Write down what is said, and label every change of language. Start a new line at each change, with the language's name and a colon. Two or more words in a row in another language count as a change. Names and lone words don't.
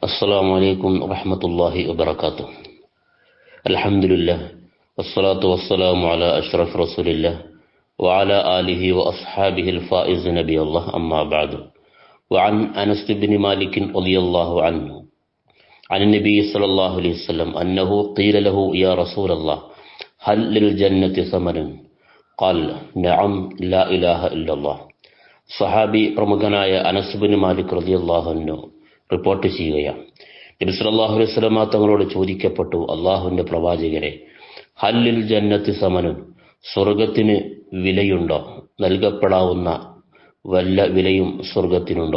Arabic: السلام عليكم ورحمة الله وبركاته. الحمد لله والصلاة والسلام على أشرف رسول الله وعلى آله وأصحابه الفائز نبي الله أما بعد. وعن أنس بن مالك رضي الله عنه عن النبي صلى الله عليه وسلم أنه قيل له يا رسول الله هل للجنة ثمن؟ قال نعم لا إله إلا الله.
Malayalam: സഹാബി പ്രമുഖനായ അനസ് ബിൻ മാലിക്
Arabic: رضي الله عنه
Malayalam: റിപ്പോർട്ട് ചെയ്യുകയാണ്, നബി
Arabic: صلى الله عليه وسلم
Malayalam: തങ്ങളോട് ചോദിക്കപ്പെട്ടു, അള്ളാഹുവിന്റെ പ്രവാചകരെ,
Arabic: هل للجنة ثمن,
Malayalam: സ്വർഗത്തിന് വിലയുണ്ടോ? നൽകപ്പെടാവുന്ന വല്ല വിലയും സ്വർഗത്തിനുണ്ടോ?